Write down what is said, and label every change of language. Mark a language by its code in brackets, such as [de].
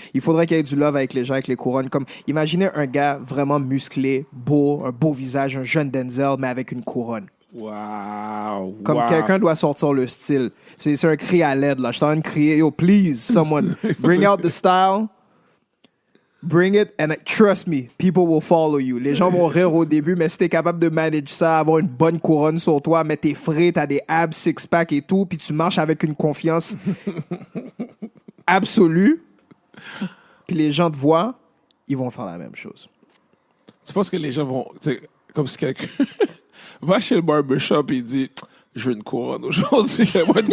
[fr] Il faudrait qu'il y ait du love avec les gens, avec les couronnes. Comme, imaginez un gars vraiment musclé, beau, un beau visage, un jeune Denzel, mais avec une couronne. Wow. Comme quelqu'un doit sortir le style. C'est un cri à l'aide, là. Je suis en train de crier, [en] yo, please, someone, bring out the style. Bring it and trust me, people will follow you. [fr] Les gens vont rire au début, mais si t'es capable de manager ça, avoir une bonne couronne sur toi, mettre tes frais, t'as des abs, six-pack et tout, puis tu marches avec une confiance absolue, puis les gens te voient, ils vont faire la même chose. Tu penses que les gens vont... Comme si quelqu'un va chez le barbershop et il dit « Je veux une couronne aujourd'hui. » Il